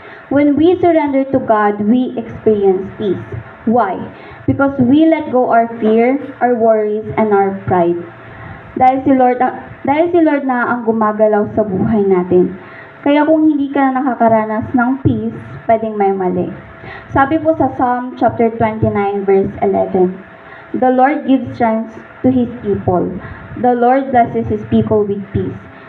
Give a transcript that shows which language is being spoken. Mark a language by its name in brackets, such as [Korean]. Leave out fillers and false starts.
[English] When we surrender to God, we experience peace. Why? Because we let go our fear, our worries, and our pride. [Filipino] Dahil si Lord na ang gumagalaw sa buhay natin. Kaya kung hindi ka na nakakaranas ng peace, pwedeng may mali. [English] Sabi po sa Psalm chapter 29 verse 11, the Lord gives strength to His people. The Lord blesses His people with peace.